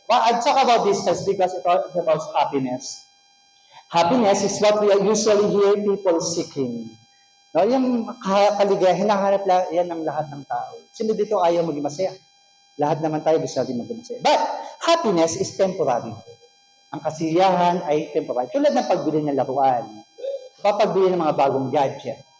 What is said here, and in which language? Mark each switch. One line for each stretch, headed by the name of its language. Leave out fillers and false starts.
English: Well, I'll talk about this just because it's about happiness. Happiness is what we usually hear people seeking.
Filipino: No, yung kaligayahan, hinahanap yan ng lahat ng tao. Sino dito ayaw maging masaya? Lahat naman tayo gusto natin maging masaya.
English: But happiness is temporary.
Filipino: Ang kasiyahan ay temporary. Tulad ng pagbili ng laruan. Papagbili ng mga bagong gadget.